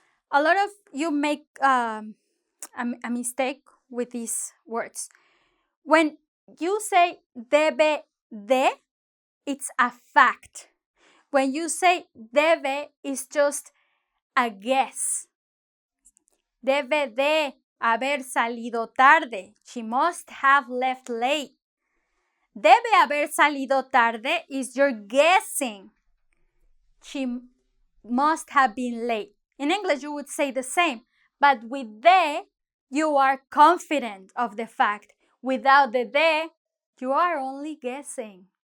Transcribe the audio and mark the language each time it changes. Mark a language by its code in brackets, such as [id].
[en] A lot of you make a mistake with these words. When you say debe de, it's a fact. When you say debe, it's just a guess. [es] Debe de haber salido tarde. [en] She must have left late. [es] Debe haber salido tarde [en] is you're guessing. She must have been late. In English, you would say the same. But with de, you are confident of the fact. Without the de, you are only guessing.